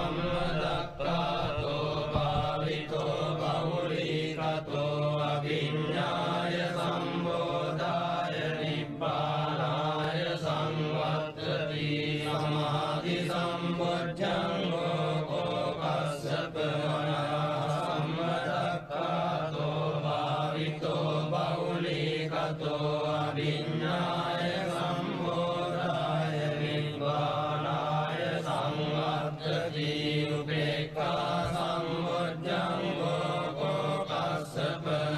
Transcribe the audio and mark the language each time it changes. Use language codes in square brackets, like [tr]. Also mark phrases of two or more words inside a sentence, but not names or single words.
[pi] සම්මදක්ඛාතෝ භාවිතෝ බහුලී කතෝ අවිඤ්ඤාය සම්බෝධාය නිබ්බානාය සංවත්තති සමාධි සම්බොජ්ජංගෝ කෝ කස්සප මයා සම්මදක්ඛාතෝ භාවිතෝ බහුලී කතෝ අවිඤ්ඤාය සම්බෝධාය නිබ්බානාය සංවත්තති උපේක්ඛා සම්බොජ්ජංගෝ කෝ කස්සප